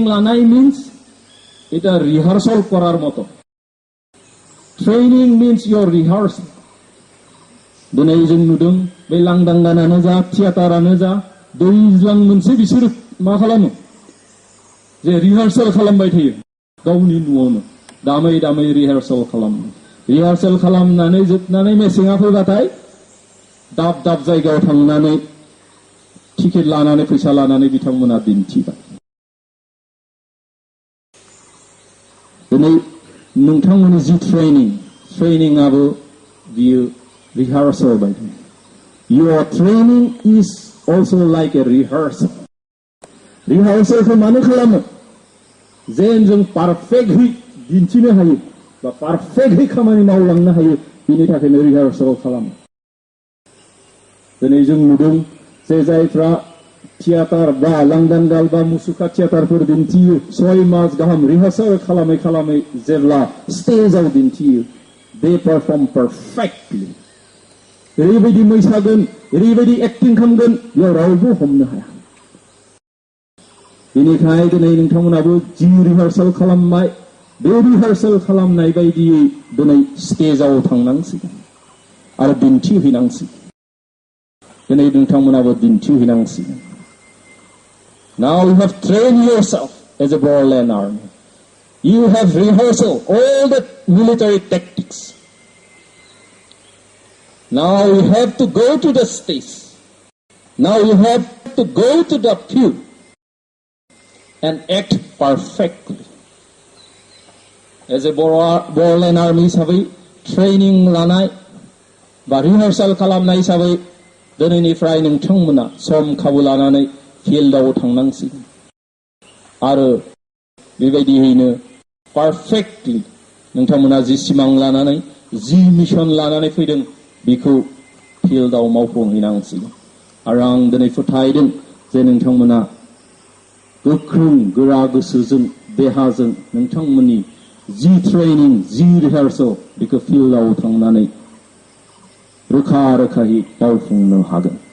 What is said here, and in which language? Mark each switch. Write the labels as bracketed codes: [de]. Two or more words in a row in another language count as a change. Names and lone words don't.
[brx] लानाय मिन्स [bn] এটা রিহার্সাল করার মতো [en] training means your rehearsal [brx] दिनै जों नुदों बे लांदां गानानो जा थियेटारानो जा दैज्लां मोनसे बिसोरो मा खालामो जे रिहार्सेल खालामबाय थायो गावनि न'आवनो दामै दामै रिहार्सेल खालामो रिहार्सेल खालामनानै जोबनानै मेसेङा फैबाथाय दाब दाब जायगायाव थांनानै टिकेट लानानै फैसा लानानै बिथांमोना दिन्थिबाय दिनै नोंथांमोननि जि ट्रेनिंआबो बियो रिहार्सेल बायदि [en] your training is also like a rehearsal [brx] रिहार्सेलखौ मानो खालामो जेन जों पारफेक्टली दिन्थिनो हायो बा पारफेक्टली खामानि मावलांनो हायो बेनि थाखायनो रिहार्सेल खालामो दिनै जों नुदों जे जायफ्रा थियेटार बा लांदां गाल बा मुसुखा थियेटारफोर दिन्थियो 6 मास गाहाम रिहार्सेल खालामै खालामै जेब्ला स्टेजआव दिन्थियो [en] they perform perfectly [brx] ओरैबायदि मोसागोन ओरैबायदि एक्टिं खालामगोन बेयाव रावबो हमनो हाया बेनिखायनो दिनै नोंथांमोनाबो जि रिहार्सेल खालामबाय बे रिहार्सेल खालामनाय बायदियै दिनै स्टेजआव थांनांसिगोन आरो दिन्थिहैनांसिगोन दिनै नोंथांमोनाबो दिन्थिहैनांसिगोन [en] Now you have trained yourself as a bodoland army. You have rehearsed all the military tactics. Now you have to go to the stage. Now you have to go to the field and act perfectly. As a bodoland army [brx] हिसाबै ट्रेनिं लानाय बा रिहार्सेल खालामनाय हिसाबै दिनैनिफ्राय नोंथांमोना सम खाबु लानानै फिल्डआव थांनांसिगोन आरो बेबायदियैनो पारफेक्टलि नोंथांमोना जि सिमां लानानै जि मिशन लानानै फैदों बेखौ फिल्डआव मावफुंहैनांसिगोन आरो आं दिनै फोथायदों जे नोंथांमोना गोख्रों गोरा गोसोजों देहाजों नोंथांमोननि जि ट्रेनिं जि रिहार्सेल बेखौ फिल्डआव थांनानै रोखा रोखायै मावफुंनो हागोन